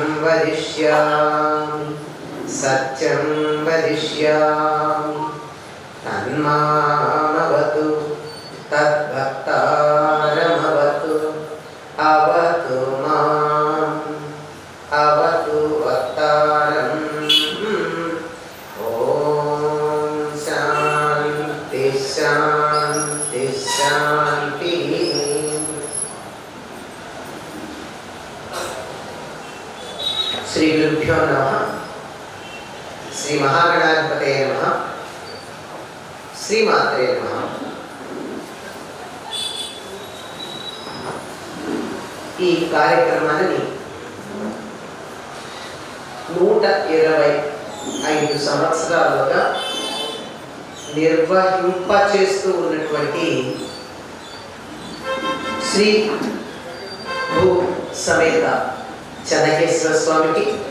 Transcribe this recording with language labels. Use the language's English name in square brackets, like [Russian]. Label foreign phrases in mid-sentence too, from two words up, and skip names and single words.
[Sanskrit] वदिष्यामि सत्यं वदिष्यामि तन्मामवतु तद्भक्तारमवतु अवतु माम् अवतु वक्तारम् ॐ शान्ति शान्ति शान्तिः। श्री गुरुभ्यो नमः। श्री महागणाधिपतये नमः। श्रीमात्रे नमः। [Telugu] ఈ కార్యక్రమాన్ని 125 సంవత్సరాలుగా నిర్వహింపచేస్తూ ఉన్నటువంటి శ్రీ భూ సమేత చెన్నకేశ్వర స్వామికి,